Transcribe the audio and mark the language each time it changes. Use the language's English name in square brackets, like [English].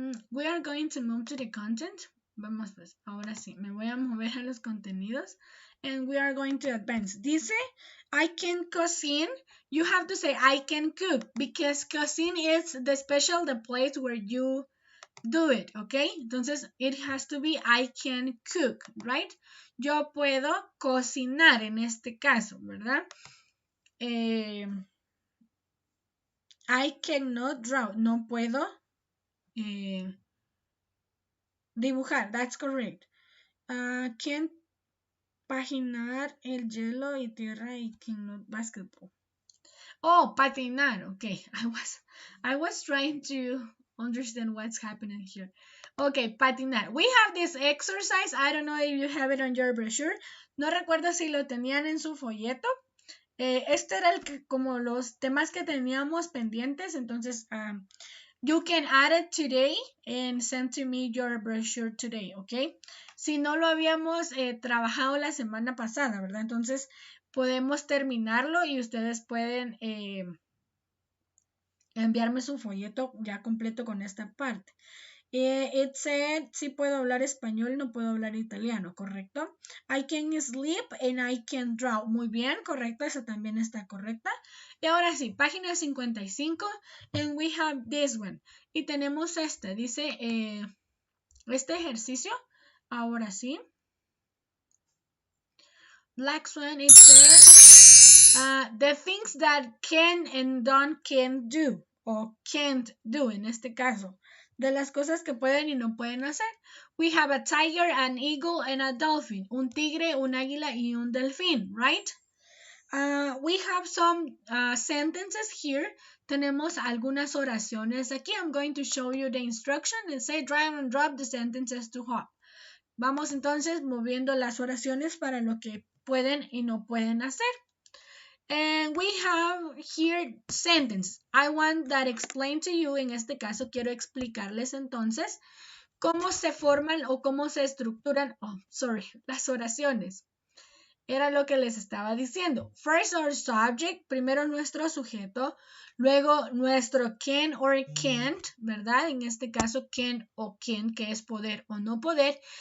[English] We are going to move to the content. [Spanish] Vamos pues, ahora sí, me voy a mover a los contenidos. [English] And we are going to advance. Dice, I can cuisine. You have to say, I can cook. Because cuisine is the place where you do it, okay? Entonces, it has to be I can cook, right? [Spanish] Yo puedo cocinar en este caso, ¿verdad? [English] I cannot draw. [Spanish] No puedo dibujar. [English] That's correct. [Spanish] Can paginar el hielo y tierra y [English] cannot basketball. [Spanish] Oh, patinar. [English] Okay, I was trying to understand what's happening here. Okay, patinar. We have this exercise. I don't know if you have it on your brochure. [Spanish] No recuerdo si lo tenían en su folleto. Este era como los temas que teníamos pendientes. [English] Entonces, you can add it today and send to me your brochure today, okay? [Spanish] Si no lo habíamos trabajado la semana pasada, ¿verdad? Entonces, podemos terminarlo y ustedes pueden enviarme su folleto ya completo con esta parte. [English] It said, [Spanish] sí puedo hablar español, no puedo hablar italiano, ¿correcto? [English] I can sleep and I can draw. [Spanish] Muy bien, correcto, esa también está correcta. Y ahora sí, página 55, [English] and we have this one. [Spanish] Y tenemos este, dice, este ejercicio, ahora sí. [English] Black Swan, it says, the things that can and can do, o can't do [Spanish] en este caso. De las cosas que pueden y no pueden hacer. [English] We have a tiger, an eagle, and a dolphin. [Spanish] Un tigre, un águila y un delfín, [English] right? We have some sentences here. [Spanish] Tenemos algunas oraciones aquí. [English] I'm going to show you the instruction and say drag and drop the sentences to hop. [Spanish] Vamos entonces moviendo las oraciones para lo que pueden y no pueden hacer. [English] And we have here sentence. I want that explained to you. [Spanish] En este caso quiero explicarles entonces cómo se forman o cómo se estructuran, las oraciones. Era lo que les estaba diciendo. [English] First our subject, [Spanish] primero nuestro sujeto, luego nuestro [English] can or can't, [Spanish] ¿verdad? En este caso can o can, que es poder o no poder.